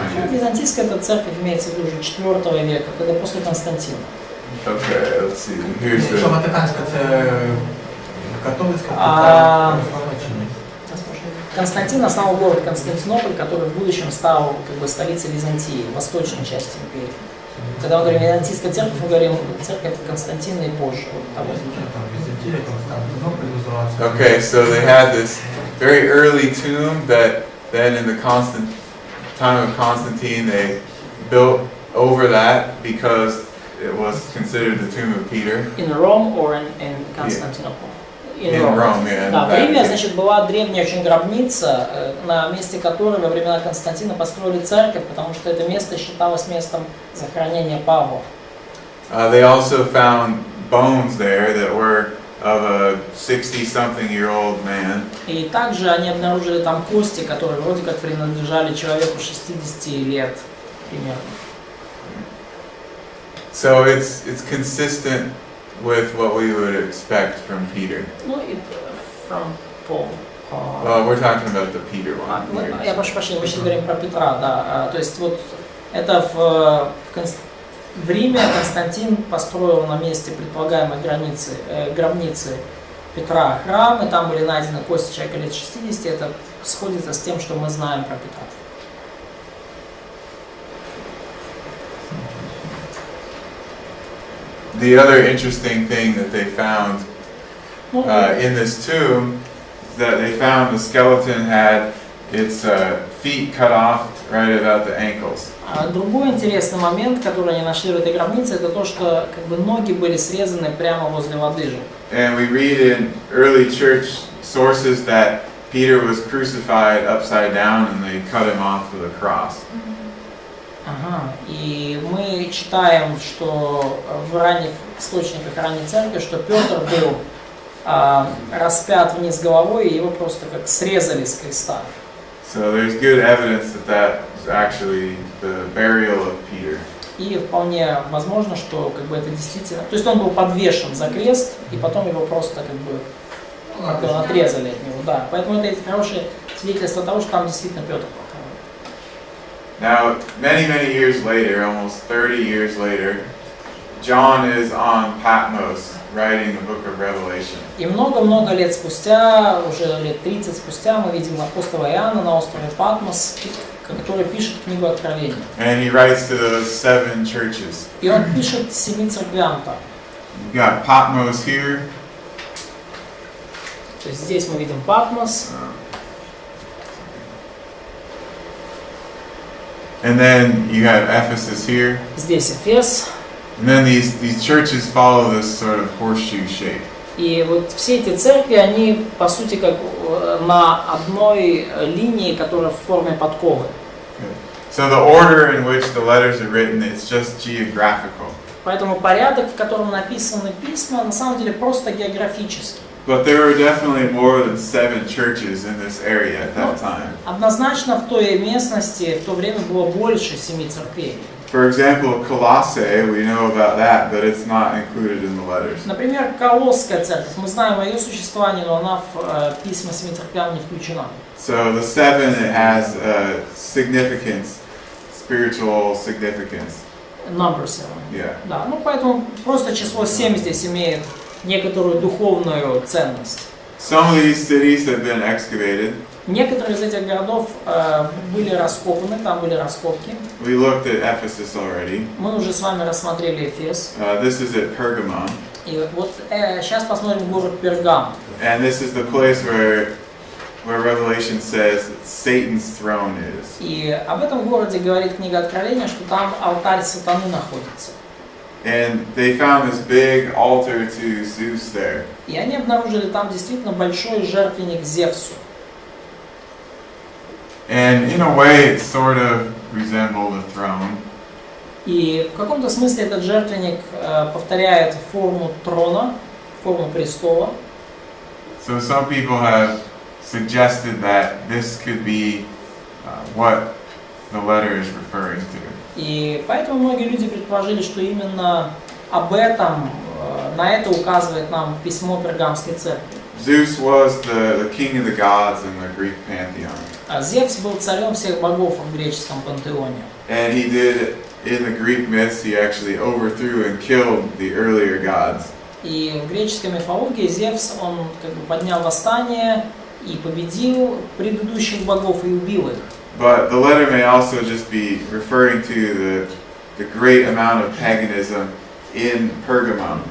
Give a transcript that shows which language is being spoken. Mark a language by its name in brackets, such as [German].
[Russian] Византийская эта церковь имеется в виду уже 4 века, когда после Константина. [English] Okay, let's see. Here's [Ukrainian] Якщо [English] the. [Ukrainian] Ватиканська це католицька, А, [Russian] то Константин основал город Константинополь, который в будущем стал как бы столицей Византии, восточной части империи. Когда мы говорим византийская церковь, мы говорим церковь Константина и позже. Вот того. [Ukrainian] Візантія, Константинополь називається. [English] Okay, so they had this very early tomb that then in the time of Constantine they built over that because it was considered the tomb of Peter. In Rome or in Constantinople? In Rome, yeah. [Russian] Да, в Риме, значит, была древняя очень гробница, на месте которой во времена Константина построили церковь, потому что это место считалось местом захоронения Павла. [English] They also found bones there that were of a 60-something-year-old man. [Russian] И также они обнаружили там кости, которые вроде как принадлежали человеку 60 лет примерно. [English] So it's consistent with what we would expect from Peter. [Russian] Ну и [English] from Paul. Well, we're talking about the Peter one. [Russian] Я прошу прощения, мы сейчас говорим про Петра, да. То есть вот это в Риме Константин построил на месте предполагаемой гробницы Петра храм, и там были найдены кости человека лет 60, это сходится с тем, что мы знаем про Петра. [English] The other interesting thing that they found in this tomb, that they found the skeleton had its feet cut off right about the ankles. [Russian] Другой интересный момент, который они нашли в этой гробнице, это то, что как бы ноги были срезаны прямо возле лодыжек. [English] And we read in early church sources that Peter was crucified upside down and they cut him off with a cross. Ага. [Russian] И мы читаем, что в ранних источниках ранней церкви, что Петр был распят вниз головой, и его просто как срезали с креста. [English] So there's good evidence that that was actually the burial of Peter. [Russian] И вполне возможно, что как бы это действительно... То есть он был подвешен за крест, и потом его просто как бы отрезали от него. Да. Поэтому это хорошее свидетельство того, что там действительно Петр похоронен. [English] Now, many years later, almost 30 years later, John is on Patmos writing the book of Revelation. [Russian] И много-много лет спустя, уже лет 30 спустя, мы видим апостола Иоанна на острове Патмос, который пишет книгу Откровения. [English] And he writes to those 7 churches. [Russian] И он пишет 7 церквям там. [English] You got Patmos here. [Russian] То есть здесь мы видим Патмос. [English] And then you have Ephesus here. [Russian] Здесь Эфес. [English] And then these churches follow this sort of horseshoe shape. [Russian] И вот все эти церкви, они по сути как на одной линии, которая в форме подковы. [English] So the order in which the letters are written, it's just geographical. [Russian] Поэтому порядок, в котором написаны письма, на самом деле просто географический. [English] But there were definitely more than 7 churches in this area at that time. [Russian] Однозначно в той местности в то время было больше 7 церквей. [English] For example, Colossae, we know about that, but it's not included in the letters. [Russian] Например, Колосская церковь. Мы знаем о ее существовании, но она в письма 7 церквям не включена. [English] So the 7, it has significance, spiritual significance. Number 7. Yeah. [Russian] Да, ну поэтому просто число 7 здесь имеет некоторую духовную ценность. [English] Some of these cities have been excavated. [Russian] Некоторые из этих городов были раскопаны, там были раскопки. [English] We looked at Ephesus already. [Russian] Мы уже с вами рассмотрели Эфес. [English] This is at Pergamon. [Russian] И вот сейчас посмотрим город Пергам. [English] And this is the place where Revelation says Satan's throne is. [Russian] И об этом городе говорит книга Откровения, что там алтарь сатаны находится. [English] And they found this big altar to Zeus there. [Russian] И они обнаружили там действительно большой жертвенник Зевсу. [English] And in a way, it sort of resembled a throne. [Russian] И в каком-то смысле этот жертвенник повторяет форму трона, форму престола. [English] So some people have suggested that this could be what the letter is referring to. [Russian] И поэтому многие люди предположили, что именно об этом, на это указывает нам письмо Пергамской церкви. [English] Zeus was the king of the gods in the Greek pantheon. [Russian] А Зевс был царем всех богов в греческом пантеоне. [English] And he did, in the Greek myths, he actually overthrew and killed the earlier gods. [Russian] И в греческой мифологии Зевс, он как бы поднял восстание и победил предыдущих богов и убил их. [English] But the letter may also just be referring to the great amount of paganism in Pergamon.